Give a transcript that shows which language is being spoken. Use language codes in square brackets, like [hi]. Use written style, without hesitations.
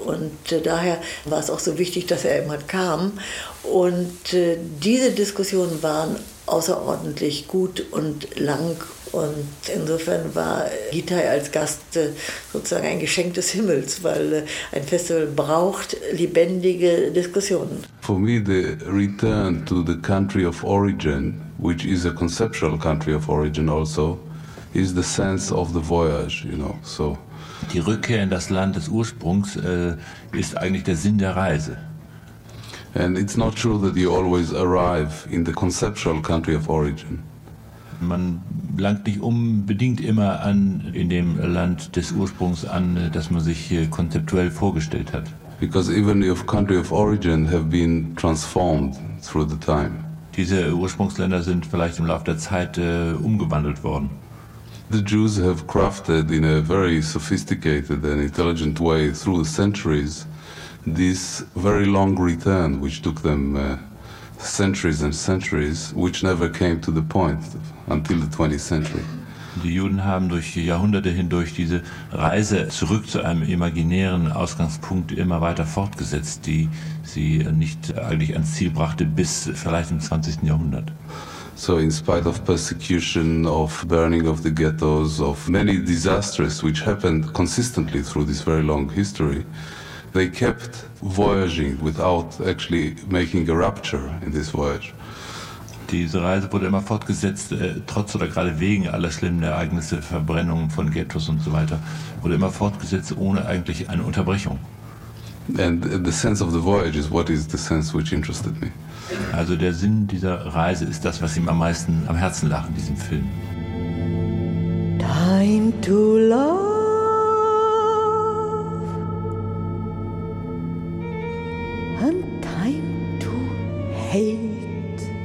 [de] Und daher war es auch so wichtig, dass er immer kam. Und diese Diskussionen waren außerordentlich gut und lang. Und insofern war Gitai als Gast sozusagen ein Geschenk des Himmels, weil ein Festival braucht lebendige Diskussionen. [en] For me, the return to the country of origin, which is a conceptual country of origin also, is the sense of the voyage, you know. So [de] die Rückkehr in das Land des Ursprungs ist eigentlich der Sinn der Reise. [en] And it's not true that you always arrive in the conceptual country of origin. [de] Man langt nicht unbedingt immer an in dem Land des Ursprungs an, das man sich konzeptuell vorgestellt hat. [en] Because even your country of origin have been transformed through the time. [de] Diese Ursprungsländer sind vielleicht im Laufe der Zeit umgewandelt worden. [en] The Jews have crafted in a very sophisticated and intelligent way through the centuries this very long return, which took them centuries and centuries, which never came to the point until the 20th century. [de] Die Juden haben durch Jahrhunderte hindurch diese Reise zurück zu einem imaginären Ausgangspunkt immer weiter fortgesetzt, die sie nicht eigentlich ans Ziel brachte, bis vielleicht im 20. Jahrhundert. [en] So in spite of persecution, of burning of the ghettos, of many disasters which happened consistently through this very long history, they kept voyaging without actually making a rupture in this voyage. [de] Diese Reise wurde immer fortgesetzt, trotz oder gerade wegen aller schlimmen Ereignisse, Verbrennungen von Ghettos und so weiter, wurde immer fortgesetzt, ohne eigentlich eine Unterbrechung. [en] And the sense of the voyage is what is the sense which interested me. [de] Also der Sinn dieser Reise ist das, was ihm am meisten am Herzen lag in diesem Film. [en] Time to love and time to hate.